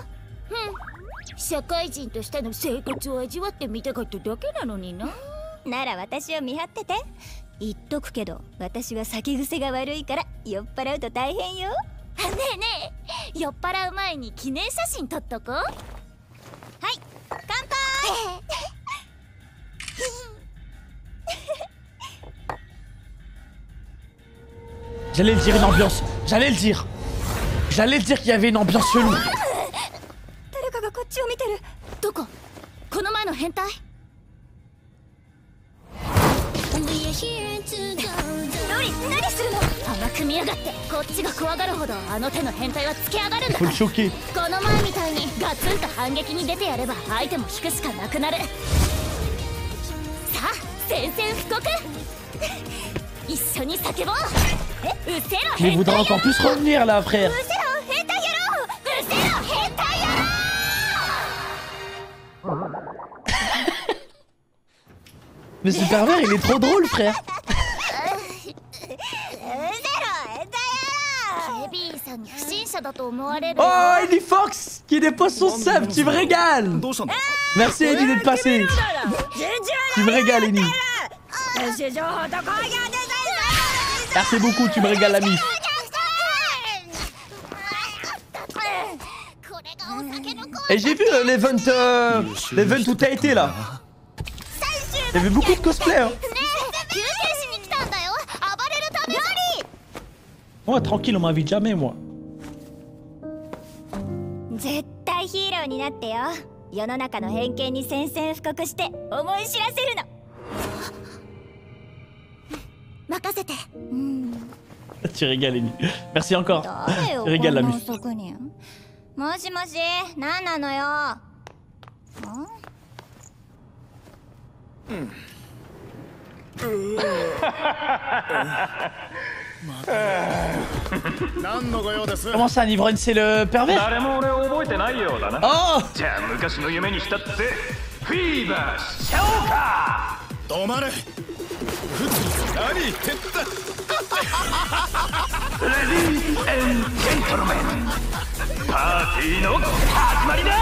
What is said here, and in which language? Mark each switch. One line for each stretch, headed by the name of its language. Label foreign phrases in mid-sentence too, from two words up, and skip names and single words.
Japanese: 社会人としての生活を味わってみたかっただけなのにな。なら私を見張ってて。言っとくけど私は酒癖が悪いから酔っ払うと大変よ。ねえねえ、酔っ払う前に記念写真撮っとこう。はい、乾杯。
French: J'allais le dire une ambiance. J'allais le dire. J'allais le dire qu'il y avait une ambiance chelou.
Japanese: 誰かがこっちを見てる。どこ？この前の変態？ロリ、何するの？甘く見やがって。こっちが怖がるほどあの手の変態はつけ上がるんだか
French: Faut
Japanese: ら。
French: le choquer.
Japanese: この前みたいにガツンと反撃に出てやれば相手も引くしかなくなる。さあ、宣戦布告。一緒に叫ぼう。うせろ
French: Mais il
Japanese: 変態
French: voudra encore plus revenir là, frère.
Japanese: うせろ変態野郎。うせろ変態野郎。
French: Mais ce pervers, il est trop drôle, frère.
Japanese: 警備員さんに不審者だと思われる。
French: Oh, Eddie Fox qui dépose son sub, tu me régales. Merci Eddie d'être passé. Tu me régales, Eddie. Merci beaucoup, tu me régales, l'ami. Et j'ai vu l'event où t'as été là. Il y avait beaucoup de cosplay, hein. Oh, tranquille, on m'invite jamais, moi.
Japanese: 絶対ヒーローになってよ。世の中の偏見に宣戦布告して思い知らせるの。任せて。
French: Tu régales, Eddie. Merci encore.
Japanese: 誰よ、
French: Tu régales,
Japanese: こんな
French: l'ami.
Japanese: 遅くに。もしもし、何なのよ。何のご用です？
French: Comment ça, un ivrogne, c'est le pervers?
Japanese: 誰も俺を覚えてないようだな。 Oh! じゃあ昔の夢にしたってフィーバーしちゃおうか。止まれ。何言ってんだ。レディー&ジェントルメン、パーティーの始まりだ。